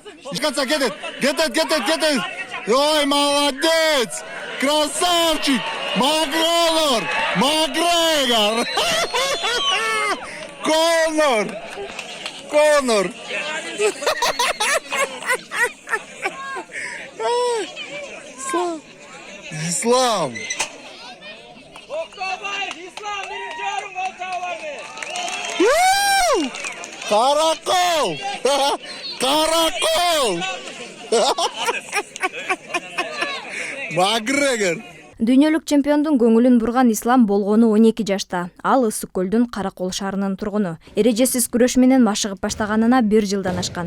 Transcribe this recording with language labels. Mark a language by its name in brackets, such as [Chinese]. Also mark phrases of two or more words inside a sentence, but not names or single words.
[Russian] Çıkarsa get it. Ой, молодец! Красавчик! Макгрегор! Конор! İslam! Karakol! Макгрегор! [Kyrgyz] Дүйнөлүк чемпиондун көңүлүн бурган Ислам болгону 12 жашта. Ал Ысык көлдүн Каракол шаарынын тургуну. Эрежесиз күрөш менен машыгып баштаганына 1 жылдан ашкан.